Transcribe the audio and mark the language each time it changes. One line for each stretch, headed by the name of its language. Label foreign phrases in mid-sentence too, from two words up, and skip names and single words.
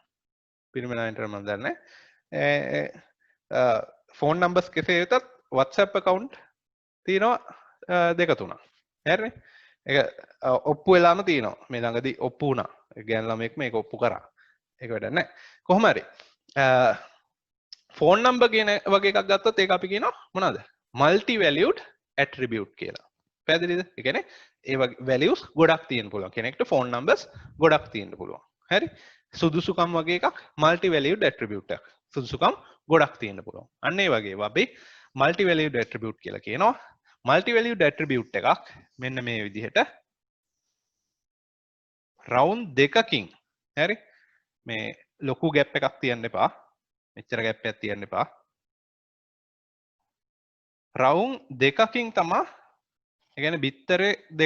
Sinhala: පිරිමි ළමයින්ට මම දන්නේ
English: phone numbers
Sinhala: කෙසේ වෙතත් WhatsApp account තියෙනවා දෙක තුනක්. හරිනේ? ඒක ඔප්පු වෙලාම තියෙනවා. මේ ළඟදී ඔප්පු වුණා. ගෑනු ළමයෙක් මේක ඔප්පු කරා. ඒක වැඩක් නැහැ. කොහොම හරි
English: phone number
Sinhala: කියන වගේ එකක් ගත්තොත් ඒක අපි කියනවා මොනවද?
English: multi valued attribute
Sinhala: කියලා. පැහැදිලිද? ඒ කියන්නේ ඒ වගේ values ගොඩක් තියෙන්න පුළුවන්. කෙනෙක්ට
English: phone numbers
Sinhala: ගොඩක් තියෙන්න පුළුවන්. හරි? සුදුසුකම් වගේ එකක්
English: multi valued attribute
Sinhala: එකක්. සුදුසුකම් ගොඩක් තියෙන්න පුළුවන්. අන්න ඒ වගේ අපි
English: multi valued attribute
Sinhala: කියලා කියනවා.
English: multi valued attribute
Sinhala: එකක් මෙන්න මේ විදිහට round දෙකකින් හරි මේ ලොකු gap එකක් තියන්න එපා. මෙච්චර gap එකක් තියන්න එපා. round දෙකකින් තමයි ඒ කියන්නේ බිත්තරේ දෙකක්.